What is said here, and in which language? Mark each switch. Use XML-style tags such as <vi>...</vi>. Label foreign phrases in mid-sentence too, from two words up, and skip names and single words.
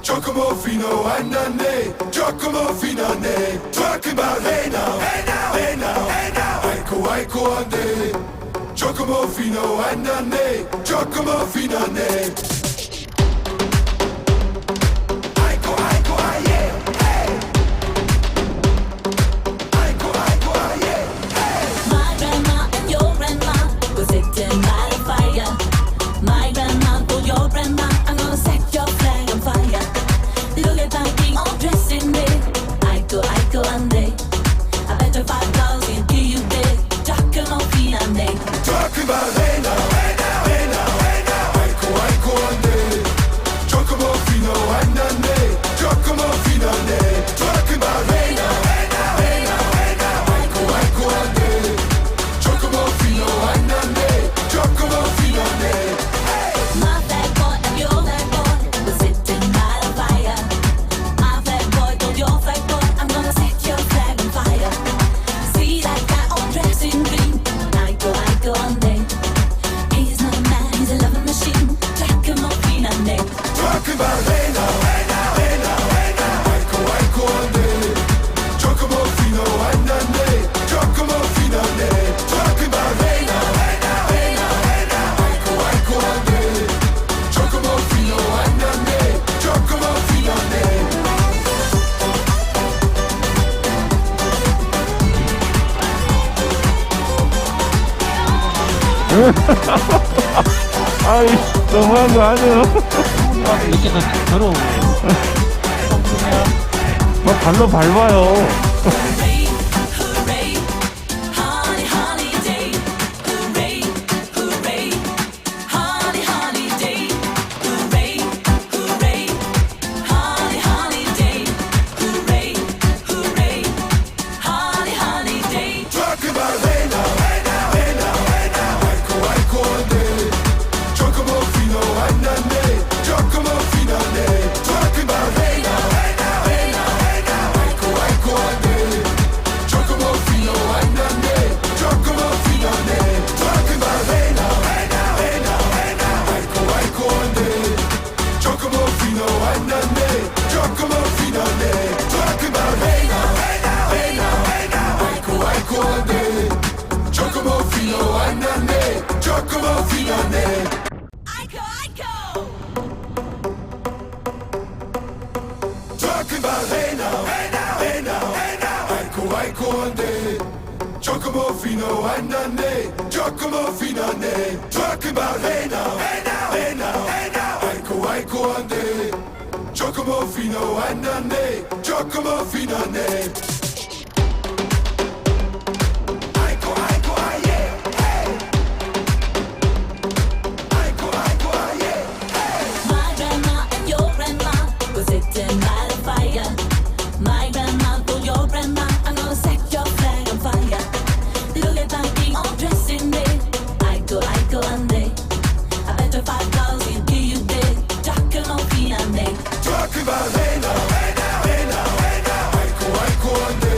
<en>Giacomo fino a nanne, Giacomo fino a ne. Talk about hey now, hey now, hey now, hey now. Aiko ande, Giacomo fino a nanne, Giacomo fino a ne. Aiko aye, hey. Aiko aye, hey. My grandma and your grandma were sitting by the fire. My grandma told your grandma, I'm gonna set your flag on fire. Look at my king all dressed in red. Aiko ande. I bet your $5 he'll give you dead. Giacomo fino a ne. Talk about hey now, hey now, hey now, hey now. Aiko ande, Giacomo fino a nanne, Giacomo fino a ne. Talk about hey now, hey now, hey now, hey now. Aiko ande, Giacomo fino a nanne, Giacomo fino a ne. My fat boy and your fat boy were sitting by the fire. My fat boy told your fat boy, I'm gonna set your flag on fire. See that guy all dressed in green? Aiko ande. He's not a man, he's a loving machine. Giacomo fino a ne. Talk about hey now, hey now, hey now, hey now. Aiko ande, Giacomo fino a nanne, Giacomo fino a ne. Talk about hey now, hey now, hey now, hey now. Aiko ande, Giacomo fino a nanne, Giacomo fino a ne.</en> <ko>아이, 너무한 거 아니에요? 이렇게 더 더러워. 막 발로 밟아요.</ko> <en>Hooray, hooray, honey, honey day. Hooray, hooray, honey, honey day. Hooray, hooray, honey, honey day. Hooray, hooray, honey, honey day. Talk about hey now, hey now, hey now, hey now. Aiko ande, Giacomo fino a nanne, Giacomo fino a ne. Talk about hey now, hey now, hey now, hey now. Aiko ande, Giacomo fino a nanne, Giacomo fino a ne. Talk about hey now, hey now, hey now, hey now. Aiko ande, Giacomo fino a nanne, Giacomo fino a ne. Talk about hey now, hey now, hey now, hey now. Aiko ande, Giacomo fino a nanne, Giacomo fino a ne. Aiko. Talk about hey now, hey now, hey now, hey now. Aiko ande, Giacomo fino a nanne, Giacomo fino a ne. Talk about hey now, hey now, hey now, hey now. Aiko ande, Giacomo fino a nanne, Giacomo fino a ne. Aiko aye, hey. Aiko aye, hey. My grandma and your grandma were sitting by the fire. My grandma told your grandma, I'm gonna set your flag on fire. Look at my king all dressed in red. Aiko ande. I bet your $5 he'll give you dead. Giacomo fino a ne. Talk about hey now, hey now, hey now, hey now. Aiko</en>